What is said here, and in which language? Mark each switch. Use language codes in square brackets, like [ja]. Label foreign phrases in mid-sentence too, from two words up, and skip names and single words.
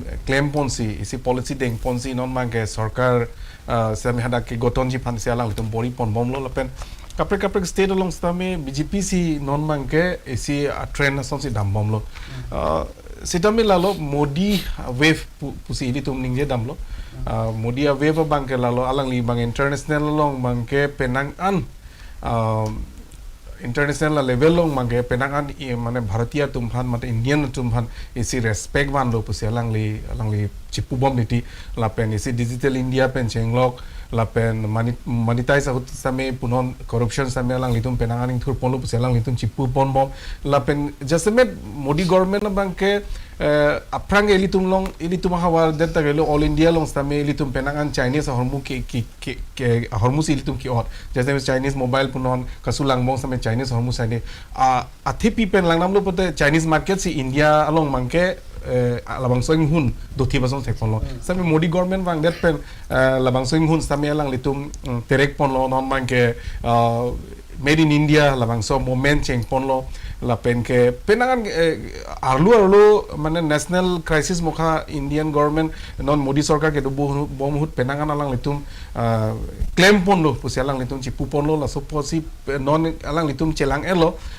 [mjw] claim ponsi isi policy deng ponsi non mangke sarkar same hada ke gotonji phansi alang litum bori pon bom lo pen kaprek state along stame BJP si non mangke isi trend ason si dam bom lo sitame lalo Modi wave pusi ini tum ningje dam lo Modi wave bangke lalo alang li bang international long bangke penang an [en] international level [mjw] long mangke penang an mane Bharatiya tumhan mate Indian tumhan isi respect ban lo pusi alang li chipu bom niti lapen isi digital India pen chenglok lapen monetize out same punon corruption same alang litum penanganing thur ponlo pusi alang litum chipu pon bom lapen jasmet Modi government bangke aprang elitum long elitum hawar det tagelo all India long stame elitum penangan Chinese hormu ke hormu elitum ki or jaise [en] Chinese mobile [mjw] punon kasulang mong stame Chinese hormu sane athi pi pen langnam lo pote [en] Chinese market [mjw] si India along mangke labang soing hun dothi basong thek ponlo same Modi government wang det pen labang soing hun stame alang litum terek ponlo non mangke [en] made in India [mjw] labang so moment cheng ponlo la pen ke penangan arlu mane [en] national crisis [mjw] mokha [en] Indian government [mjw] non Modi sarkar ke do bomhut penangan alang litum claim ponlo pusi alang litum chi puponlo la so posi non alang litum chelang elo